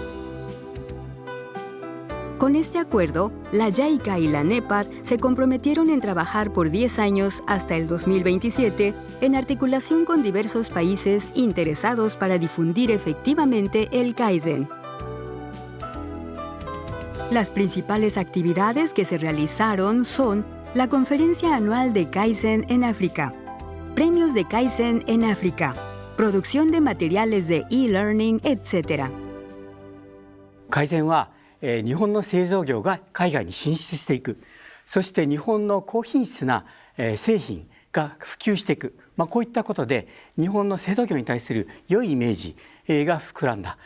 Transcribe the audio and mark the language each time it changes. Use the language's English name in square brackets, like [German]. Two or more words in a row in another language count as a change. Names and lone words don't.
[Spanish] Con este acuerdo, la JICA y la NEPAD se comprometieron en trabajar por 10 años hasta el 2027 en articulación con diversos países interesados para difundir efectivamente el Kaizen. Las principales actividades que se realizaron son la Conferencia Anual de Kaizen en África, Premios de Kaizen en África, producción de materiales de e-learning, etc. [Japanese] 改善は、日本の製造業が海外に進出していく、そして日本の高品質な、製品が普及していく、こういったことで日本の製造業に対する良いイメージ、が膨らんだ。